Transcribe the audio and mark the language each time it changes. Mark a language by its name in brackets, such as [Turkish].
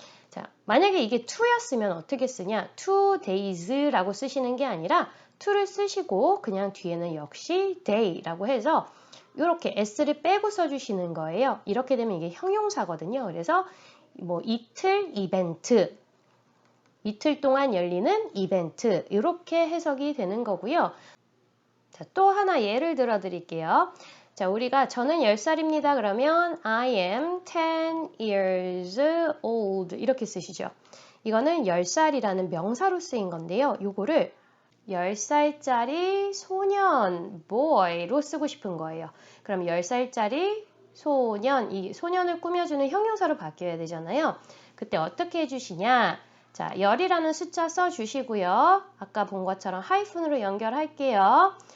[Korean] 자, 만약에 이게 to였으면 어떻게 쓰냐? 2days라고 쓰시는 게 아니라 to를 쓰시고 그냥 뒤에는 역시 day라고 해서 이렇게 s를 빼고 써주시는 거예요. 이렇게 되면 이게 형용사거든요. 그래서 이틀 이벤트, 이틀 동안 열리는 이벤트 이렇게 해석이 되는 거고요. 자, 또 하나 예를 들어 드릴게요. 자, 우리가 저는 10살입니다. [English] 그러면 I am 10 years old [Korean] 이렇게 쓰시죠. 이거는 10살이라는 명사로 쓰인 건데요. 요거를 10살짜리 소년, boy로 쓰고 싶은 거예요. 그럼 10살짜리 소년, 이 소년을 꾸며주는 형용사로 바뀌어야 되잖아요. 그때 어떻게 해주시냐? 자, 10이라는 숫자 써주시고요. 아까 본 것처럼 하이픈으로 연결할게요.